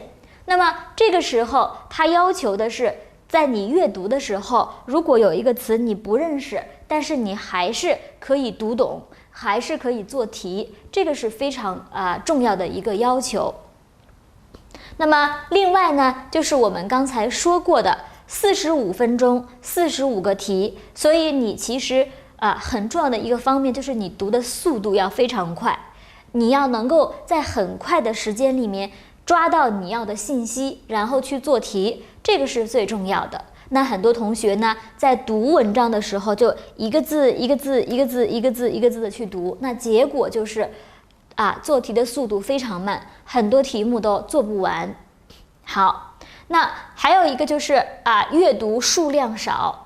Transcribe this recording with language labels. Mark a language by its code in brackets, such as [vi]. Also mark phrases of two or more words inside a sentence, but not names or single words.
[zh] 那麼這個時候，它要求的是，在你閱讀的時候，如果有一個詞你不認識，但是你還是可以讀懂，還是可以做題，這個是非常重要的一個要求。那麼另外呢，就是我們剛才說過的45分鐘45個題，所以你其實很重要的一個方面就是你讀的速度要非常快，你要能夠在很快的时间裡面抓到你要的信息，然後去做题，這個是最重要的。那很多同學呢，在讀文章的時候就一個字一個字一個字一個字一個字的去讀，那結果就是做題的速度非常慢，很多題目都做不完。好，那還有一個就是閱讀數量少。